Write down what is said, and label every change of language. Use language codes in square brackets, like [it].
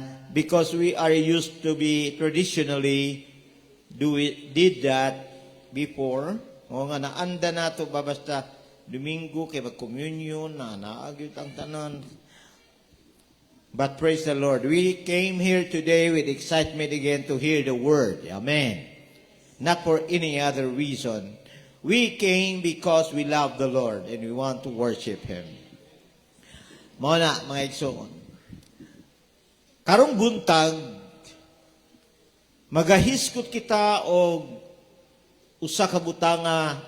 [en] Because we are used to be traditionally did that before. [ceb] O nga, naanda na ito ba basta Domingo kay mag-communion, naagit ang tanan. [en] But praise the Lord, we came here today with excitement again to hear the word. Amen. Not for any other reason. We came because we love the Lord and we want to worship Him. [ceb] Muna, mga igsoon. Karong buntag, magahiskot kita o usa ka butanga.